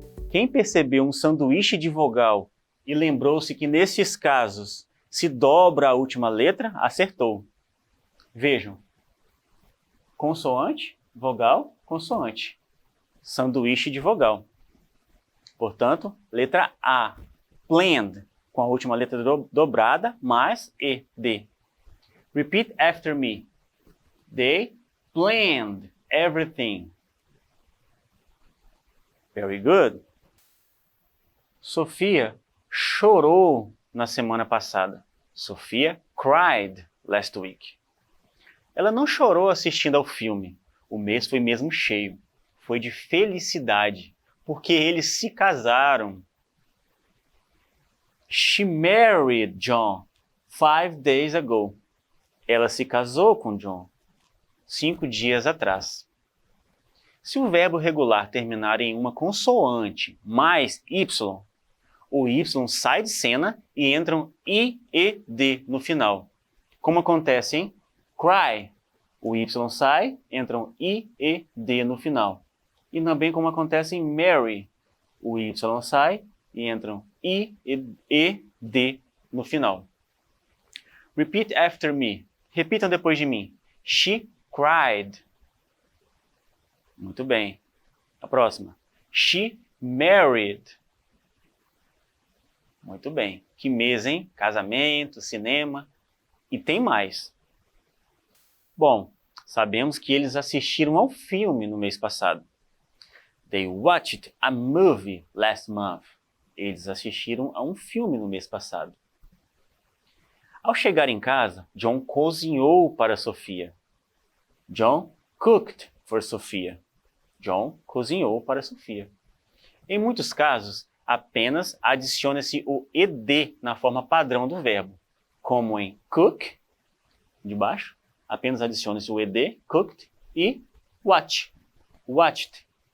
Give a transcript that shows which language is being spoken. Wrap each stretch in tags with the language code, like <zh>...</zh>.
<pt>Quem percebeu um sanduíche de vogal e lembrou-se que nesses casos se dobra a última letra, acertou. Vejam. Consoante, vogal, consoante. Sanduíche de vogal. Portanto, letra A. Planned, com a última letra dobrada, mais ED.</pt> <en>Repeat after me. They planned everything. Very good.</en> <pt>Sofia chorou na semana passada.</pt> <en>Sofia cried last week.</en> <pt>Ela não chorou assistindo ao filme. O mês foi mesmo cheio. Foi de felicidade, porque eles se casaram.</pt> <en>She married John 5 days ago.</en> <pt>Ela se casou com John 5 dias atrás. Se o verbo regular terminar em uma consoante mais Y, o Y sai de cena e entram I e D no final. Como acontece em cry, o Y sai, entram I e D no final. E também como acontece em marry, o Y sai e entram I e D no final.</pt> <en>Repeat after me.</en> <pt>Repitam depois de mim.</pt> <en>She cried.</en> <pt>Muito bem. A próxima.</pt> <en>She married.</en> <pt>Muito bem. Que mês, hein? Casamento, cinema. E tem mais. Bom, sabemos que eles assistiram ao filme no mês passado.</pt> <en>They watched a movie last month.</en> <pt>Eles assistiram a um filme no mês passado. Ao chegar em casa, John cozinhou para Sofia.</pt> <en>John cooked for Sofia.</en> <pt>John cozinhou para Sofia. Em muitos casos, apenas adiciona-se o ED na forma padrão do verbo, como em cook, de baixo, apenas adiciona-se o ED, cooked, e watch, watched.</pt>